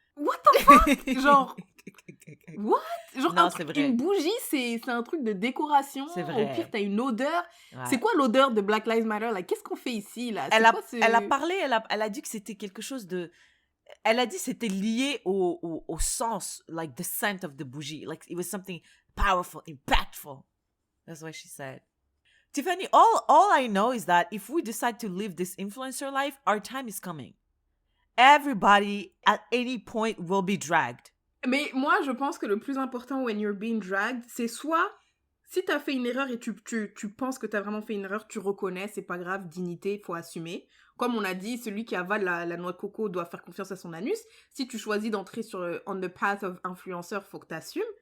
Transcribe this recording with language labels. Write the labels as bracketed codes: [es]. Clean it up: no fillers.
[en] What the fuck? Genre, what? Genre, [fr] non, c'est vrai. Une bougie, c'est un truc de décoration. C'est vrai. Au pire, t'as une odeur. Ouais. C'est quoi l'odeur de Black Lives Matter? Like, qu'est-ce qu'on fait ici, là? Elle a parlé, elle a dit que c'était quelque chose de... Elle a dit que c'était lié au sens, [en] like the scent of the [fr] bougie. [en] Like, it was something powerful, impactful. That's what she said. Tiffany, all I know is that if we decide to live this influencer life, our time is coming. Everybody, at any point, will be dragged. [fr] Mais moi, je pense que le plus important [en] when you're being dragged, [fr] c'est soit, si t'as fait une erreur et tu penses que t'as vraiment fait une erreur, tu reconnais, c'est pas grave, dignité, faut assumer. Comme on a dit, celui qui avale la noix de coco doit faire confiance à son anus. Si tu choisis d'entrer sur [en] on the path of [fr] influenceur, faut que t'assumes.